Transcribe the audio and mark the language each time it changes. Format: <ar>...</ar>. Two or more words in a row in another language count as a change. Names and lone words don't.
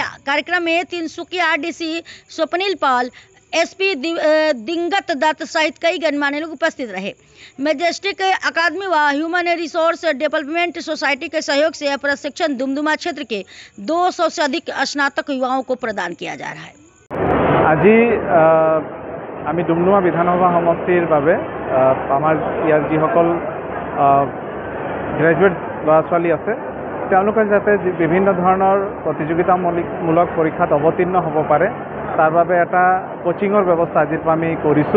<hi>कार्यक्रम में तिनसुकिया डीसी स्वप्निल पाल, एसपी दिंगत दत्त सहित कई गणमान्य लोग उपस्थित रहे। मैजेस्टिक अकादमी व ह्यूमन रिसोर्स डेवलपमेंट सोसाइटी के सहयोग से यह प्रशिक्षण दुमदुमा क्षेत्र के 200 से अधिक स्नातक युवाओं को प्रदान किया जा रहा है।</hi> <as>আজি আমি ডুমডুমা বিধানসভা সমষ্টিৰ বাবে আমাৰ ইয়াৰ যিসকল গ্ৰেজুৱেট ল'ৰা ছোৱালী আছে তেওঁলোকে যাতে বিভিন্ন ধৰণৰ প্ৰতিযোগিতামূলক পৰীক্ষাত অৱতীৰ্ণ হ'ব পাৰে তাৰ বাবে এটা কোচিঙৰ ব্যৱস্থা আজিৰ পৰা আমি কৰিছোঁ।</as>